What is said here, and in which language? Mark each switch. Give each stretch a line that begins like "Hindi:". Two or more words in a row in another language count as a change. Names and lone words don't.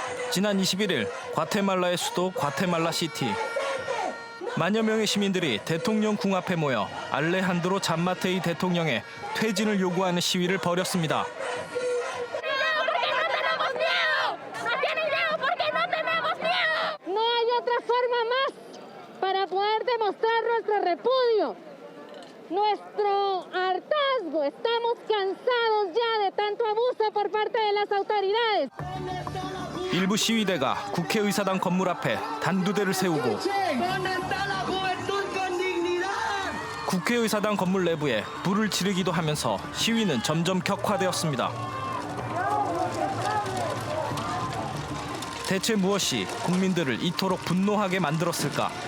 Korean: 지난 21일 과테말라의 수도 과테말라시티. 만여 명의 시민들이 대통령 궁 앞에 모여 알레한드로 잠마테이 대통령의 퇴진을 요구하는 시위를 벌였습니다.
Spanish: No hay otra forma más para poder demostrar nuestro repudio, nuestro hartazgo. Estamos cansados ya de tanto abuso por parte de las autoridades.
Korean: 일부 시위대가 국회의사당 건물 앞에 단두대를 세우고 국회의사당 건물 내부에 불을 지르기도 하면서 시위는 점점 격화되었습니다. 대체 무엇이 국민들을 이토록 분노하게 만들었을까?